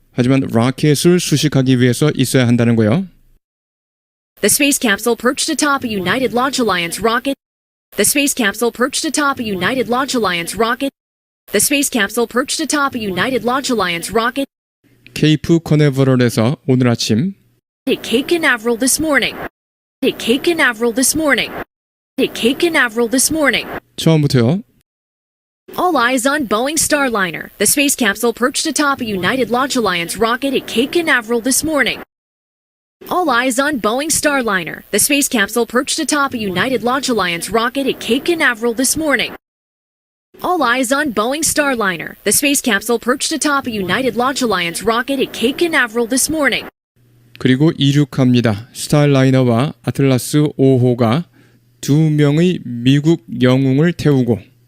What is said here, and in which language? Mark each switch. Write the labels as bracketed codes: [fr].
[ko] 하지만 로켓을 수식하기 위해서 있어야 한다는 거예요. [en] The space capsule perched atop a United Launch Alliance rocket. The space capsule perched atop a United Launch Alliance rocket. The space capsule perched atop a United Launch Alliance rocket. [ko] 케이프 커네버럴에서 오늘 아침 [en] At Cape Canaveral this morning. At Cape Canaveral this morning. At Cape Canaveral this morning. [ko] 처음부터요. [en] All eyes on Boeing Starliner. The space capsule perched atop a United Launch Alliance rocket at Cape Canaveral this morning. All eyes on Boeing Starliner. The space capsule perched atop a United Launch Alliance rocket at Cape Canaveral this morning. All eyes on Boeing Starliner. The space capsule perched atop a United Launch Alliance rocket at Cape Canaveral this morning. [ko] 그리고 이륙합니다. 스타라이너와 아틀라스 5호가 2명의 미국 영웅을 태우고